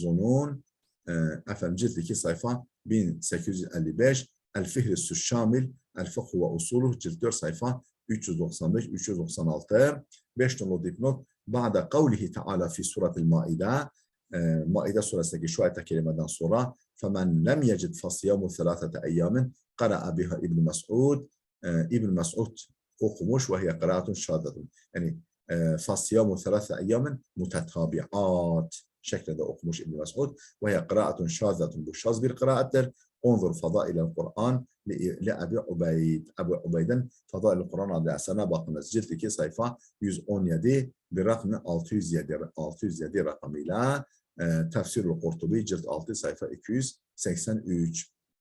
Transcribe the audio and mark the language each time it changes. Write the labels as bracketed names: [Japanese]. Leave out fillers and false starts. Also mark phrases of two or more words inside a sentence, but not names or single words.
[Turkish] Zunun efendim cilt 2 sayfa 1855 El-Fihris-Sü Şamil El-Fıkh ve Usuluh cilt 4 sayfa 395 396 5 nolu dipnot [Arabic] بعد قوله تعالى في سورة المائدة [Turkish] Maide suresindeki şu ayet-i kerimeden sonra [Arabic] فَمَنْ لَمْ يَجِدْ فَصِيَامُ ثَلَاثَةَ اَيَّامٍ قَرَأَ بِهَا [Turkish] İbn Mes'ud İbn Mes'ud okumuş [Arabic] وهي قراءة شاذة. [Turkish] Yani [Arabic] فَصِيَامُ ثَلَاثَةَ اَيَّامٍ [Turkish] mutetâbi'at şeklinde okumuş İbn Mes'ud [Arabic] وهي قراءة شاذة. [Turkish] Bu şaz bir kıraattir. [Arabic] انظر فضائل القرآن لأبي عبيد. [Turkish] Ebu Ubeyd'in Fadailel Kur'an adlı eserine bakınız. Cilt 2 sayfa 117 bir rakmı 607 rakamıyla Tefsir-ül Kurtubi cilt 6 sayfa 283.